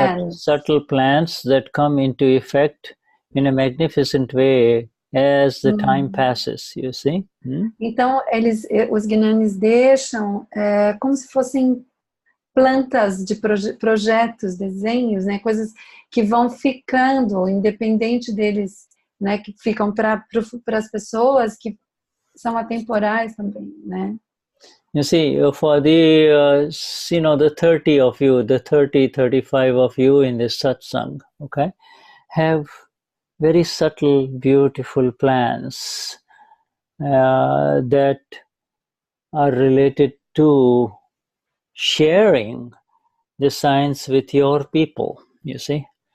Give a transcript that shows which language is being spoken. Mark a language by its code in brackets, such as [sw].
[en] Subtle plans that come into effect in a magnificent way as the time passes, you see. [pt] Então, os Gnanis deixam como se fossem plantas de projetos, desenhos, né, coisas que vão ficando, independente deles, né, que ficam para as pessoas que são atemporais também, né? [en] You see, for the, the 30 of you, the 30, 35 of you in this satsang, okay, have very subtle, beautiful plans that are related to sharing the science with your people, you see.